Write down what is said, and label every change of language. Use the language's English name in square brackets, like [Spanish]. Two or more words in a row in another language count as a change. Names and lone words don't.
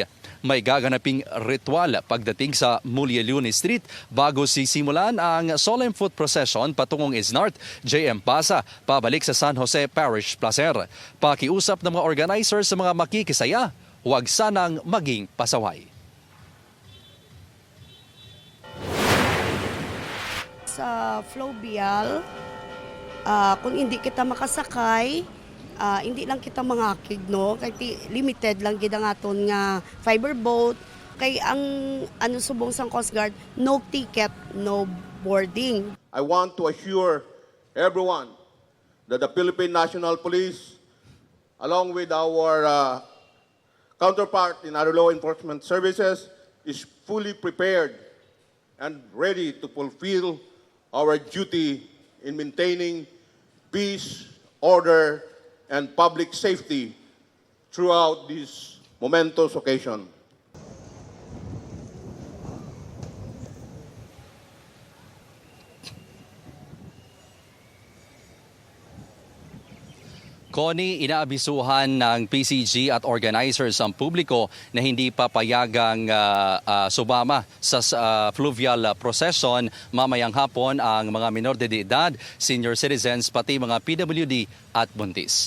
[Filipino] May gaganaping ritual pagdating sa Mulyaluni Street bago sisimulan ang [English] solemn foot procession [Filipino] patungong Isnart, JM Pasa, pabalik sa San Jose Parish Placer. Pakiusap ng mga organizers sa mga makikisaya, huwag sanang maging pasaway. [Hiligaynon] Sa fluvial, kung hindi kita makasakay, hindi lang kita mangakig, no? Kaya limited lang gid ang aton nga fiber boat. Kay ang subong sang Coast Guard, [English] no ticket, no boarding. I want to assure everyone that the Philippine National Police, along with our counterpart in other law enforcement services, is fully prepared and ready to fulfill our duty in maintaining peace, order, and public safety throughout this momentous occasion. [Filipino] Connie, inaabisuhan ng PCG at organizers ang publiko na hindi papayagang sumama sa [English] fluvial procession [Filipino] mamayang hapon ang mga minor de edad, [English] senior citizens, [Filipino] pati mga PWD at buntis.